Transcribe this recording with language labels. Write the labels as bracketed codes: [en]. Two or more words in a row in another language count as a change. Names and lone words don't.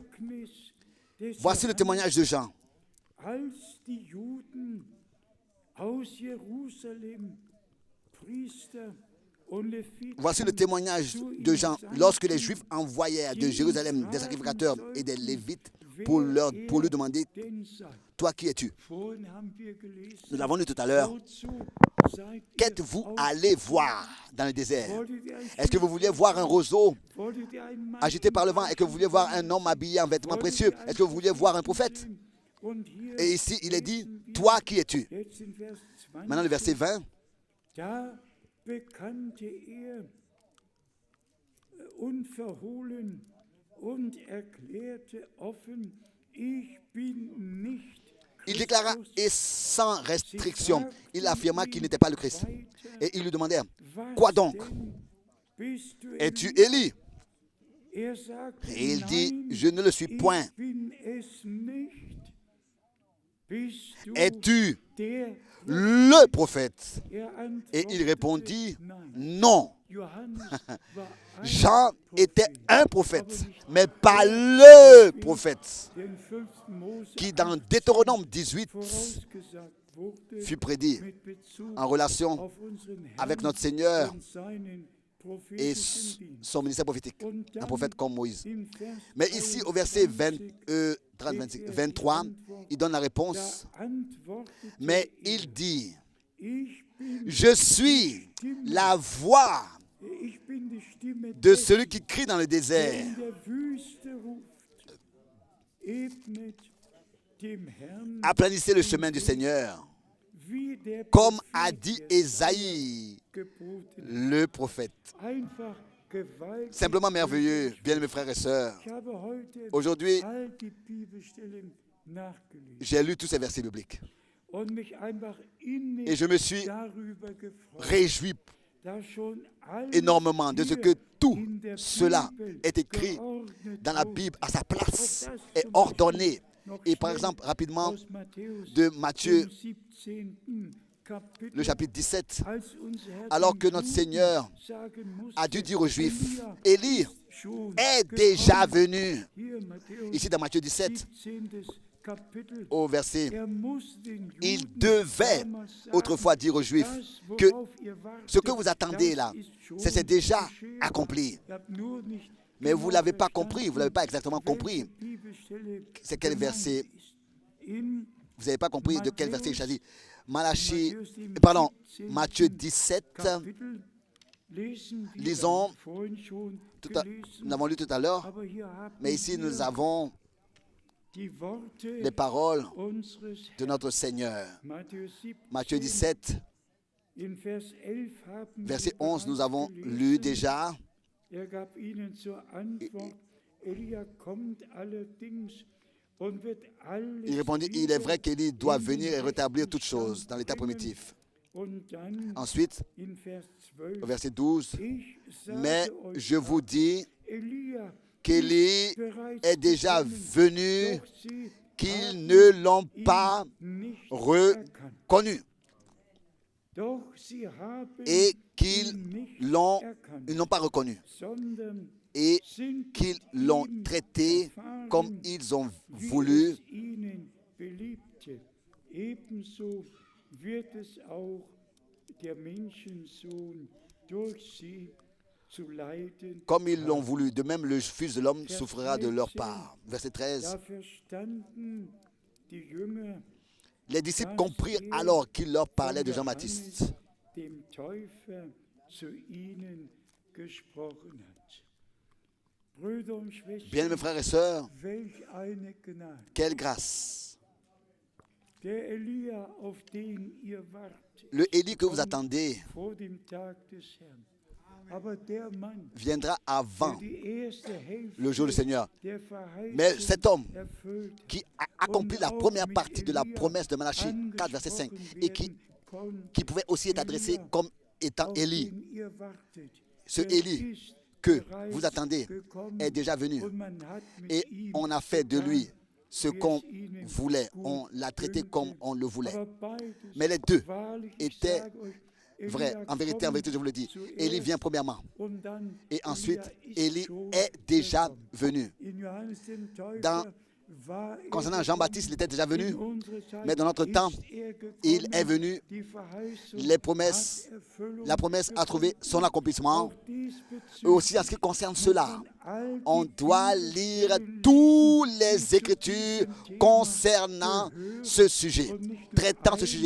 [fr] Voici le témoignage de Jean. [de] als die Juden aus Jerusalem Priester und Leviten [fr] Voici le témoignage de Jean. Lorsque les Juifs envoyèrent de Jérusalem des sacrificateurs et des Lévites pour lui demander, [de] denn seid. [fr] toi qui es-tu? [de] Vorhin haben wir gelesen, [fr] Nous l'avons lu tout à l'heure. [de] wozu seid ihr [fr] Qu'êtes-vous allé voir dans le désert? [de] Wolltet ihr ein [fr] Est-ce que vous vouliez voir un roseau [de] Wolltet ihr einen Mann [fr] agité par le vent? Est-ce que vous vouliez voir un homme habillé en vêtements précieux? Est-ce que vous vouliez voir un prophèt? [de] Und hier [fr] Et ici, il est dit, toi qui es-tu? [de] jetzt in Vers 20, [fr] Maintenant, le verset 20. [de] da bekannte er unverhohlen und erklärte offen, ich bin nicht [fr] Il déclara, et [de] Christus. [fr] sans restriction, il affirma qu'il n'était pas le Christ. Et ils lui demandèrent, quoi donc? [de] Denn bist du [fr] Es-tu [de] Elia? [fr] Élie? [de] Er sagte, [fr] Et il dit, [de] nein, [fr] je ne le suis point. [de] ich bin es nicht. Bist du [fr] Es-tu [de] der? [fr] le prophète? [de] Er [fr] Et il [de] antwortete, [fr] répondit, [de] nein. [fr] non. [de] Johannes war ein [fr] Jean était [de] Prophet, [fr] un prophète, mais pas le prophète, [de] der in 5. Mose [fr] qui dans Deutéronome 18 [de] vorausgesagt wurde, [fr] fut prédit [de] mit Bezug [fr] en relation [de] auf unseren Herrn [fr] avec notre Seigneur [de] und seinen [fr] et [de] prophetischen Dienst. [fr] son ministère prophétique, [de] Und [fr] un [de] dann [fr] prophète comme Moïse. [de] im Vers [fr] Mais ici, au verset [de] 23, [fr] 23, il donne la réponse, [de] da antwortete [fr] mais [de] er, [fr] il dit, [de] ich bin [fr] je suis la voix [de] Ich bin die Stimme [fr] de [de] des, [fr] celui qui crie dans le [de] der [fr] désert. [de] in der Wüste ruft. Ebnet dem Herrn, [fr] Aplanissez le chemin du Seigneur, [de] wie der [fr] comme a [de] Prophet [fr] dit [de] Jesaja [fr] Ésaïe, [de] geboten. [fr] le prophète. [de] Einfach gewaltig. [fr] Simplement merveilleux, bien mes frères et sœurs. [de] Ich habe heute [fr] Aujourd'hui, [de] all die Bibelstellen nachgelesen [fr] j'ai lu tous ces versets bibliques [de] und mich einfach [fr] et je me suis [de] darüber gefreut, [fr] réjoui [de] dass schon alles [fr] énormément de ce [de] hier [fr] que tout [de] in der [fr] cela [de] Bibel [fr] est écrit [de] geordnet [fr] dans la [de] wurde. [fr] Bible à sa place [de] Auch das [fr] et [de] zum [fr] ordonné. [de] noch [fr] Et par [de] schnell [fr] exemple, rapidement, [de] aus Matthäus, [fr] de Matthieu, [de] dem 17. Kapitel, [fr] le chapitre 17, [de] als unser Herr [fr] alors [de] den [fr] que notre [de] Juden [fr] Seigneur [de] sagen musste, [fr] a dû dire aux Juifs, [de] Elia [fr] Élie [de] ist schon [fr] est [de] gekommen. [fr] déjà venu. [de] Hier, Matthäus, [fr] Ici dans Matthieu 17, [de] 17. Kapitel, [fr] au verset, [de] er muss den [fr] il [de] Juden [fr] devait [de] damals sagen, [fr] autrefois dire aux Juifs [de] das, [fr] que [de] worauf ihr wartet, [fr] ce que vous attendez là, [de] das ist schon [fr] c'est déjà [de] geschehen. [fr] accompli. [de] Ihr habt nur nicht [fr] Mais vous ne [de] genau [fr] l'avez pas [de] verstanden, [fr] compris, vous ne l'avez pas exactement compris. [de] welche Bibelstelle [fr] C'est quel [de] gemeint [fr] verset? [de] ist. In [fr] Vous n'avez pas compris de quel verset il s'agit. Matthieu 17, [de] Kapitel lesen wir, [fr] lisons, [de] vorhin schon [fr] nous [de] gelesen, [fr] l'avons lu tout à l'heure, [de] aber hier haben [fr] mais ici nous [de] wir [fr] avons [de] die Worte [fr] les paroles [de] unseres [fr] de notre Seigneur. Matthieu 17, Matthieu 17, [de] in Vers 11 haben [fr] verset [de] wir [fr] 11, nous [de] bereits [fr] avons [de] gelesen. [fr] lu déjà. [de] Gab ihnen zur Antwort, Elia kommt allerdings und wird alles [fr] Il répondit, il est vrai qu'Élie doit [de] in [fr] venir et [de] den [fr] rétablir [de] rechten [fr] toutes choses dans l'état [de] Stand [fr] primitif. [de] bringen. Und dann [fr] Ensuite, [de] in Vers 12, [fr] au verset 12, [de] ich sage [fr] mais [de] euch [fr] je vous dis [de] Elia [fr] qu'Élie [de] bereits [fr] est déjà [de] gekommen, [fr] venu, [de] doch sie [fr] qu'ils [de] haben [fr] ne l'ont [de] ihn [fr] pas [de] nicht erkannt. [fr] reconnu [de] Doch sie haben [fr] et [de] ihn [fr] qu'ils [de] nicht [fr] l'ont, [de] erkannt, [fr] ils n'ont pas reconnu [de] sondern [fr] et [de] sind [fr] qu'ils [de] mit [fr] l'ont [de] ihm [fr] traité [de] verfahren, [fr] comme ils ont [de] wie [fr] voulu. [de] es ihnen beliebte. Ebenso wird es auch der Menschensohn durch sie zu leiden. [fr] Comme ils l'ont voulu. De même, le Fils de l'homme souffrira de leur part. Verset 13. [de] Da verstanden die Jünger, [fr] Les disciples comprirent alors qu'il leur parlait de [de] von [fr] Jean-Baptiste. [de] Johannes, dem Täufer, zu ihnen gesprochen hat. Brüder und Schwestern, [fr] Bien, mes frères et sœurs, [de] welch eine Gnade. [fr] quelle grâce. [de] Der Elia, auf den ihr wartet, [fr] Le Élie que vous attendez [de] vor dem Tag des Herrn. Aber der Mann, [fr] viendra [de] der [fr] avant [de] die erste Hälfte [fr] le jour du Seigneur. [de] der [fr] Mais [de] Verheißung [fr] cet homme [de] erfüllt, [fr] qui a accompli la première partie de la promesse de Malachie 4, verset 5, et qui pouvait aussi être adressé comme étant [de] auf [fr] Élie. [de] den ihr wartet, [fr] Ce [de] der [fr] Élie [de] ist [fr] que [de] bereits [fr] vous attendez [de] gekommen, [fr] est déjà venu. [de] und man hat mit [fr] Et [de] ihm [fr] on a fait de lui ce [de] wie [fr] qu'on [de] es ihnen [fr] voulait. [de] gut [fr] On l'a traité [de] dünkte. [fr] comme on le voulait. [de] Aber beides, [fr] Mais les deux [de] wahrlich, ich [fr] étaient [de] sage euch, [fr] vrais. [de] Elia [fr] En vérité, je vous le dis. [de] kommt [fr] Élie [de] zuerst [fr] vient premièrement. [de] und dann [fr] Et ensuite, [de] Elia ist [fr] Élie [de] schon [fr] est déjà [de] gekommen. [fr] venu. [de] In Johannes dem Täufer [fr] Dans Concernant Jean-Baptiste, il était déjà venu, mais dans notre temps, il est venu. La promesse a trouvé son accomplissement. Et aussi en ce qui concerne cela, on doit lire toutes les Écritures concernant ce sujet, traitant ce sujet.